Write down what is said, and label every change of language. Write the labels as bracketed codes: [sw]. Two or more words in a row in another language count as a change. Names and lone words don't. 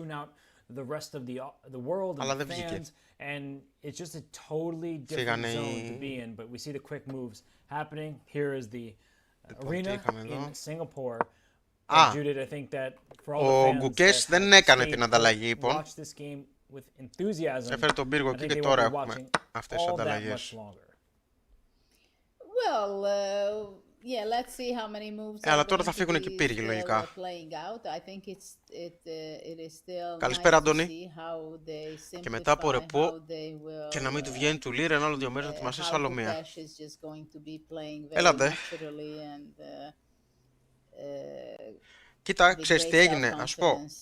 [el] Αλλά δεν βγήκε. Φύγανε οι... Λοιπόν, τι είχαμε εδώ. Ο Gukesh δεν έκανε την ανταλλαγή, λοιπόν. Έφερε τον πύργο εκεί και τώρα έχουμε αυτές τις ανταλλαγές. [en] Yeah, let's see how many moves [el] αλλά τώρα θα φύγουν και οι πύργοι, λογικά. Καλησπέρα, Αντώνη. Και μετά από ρεπό και να μην του βγαίνει του Liren άλλο 2 μέρες να ετοιμαστείς άλλο μία. Έλατε. Κοίτα, ξέρεις τι έγινε, ας πω.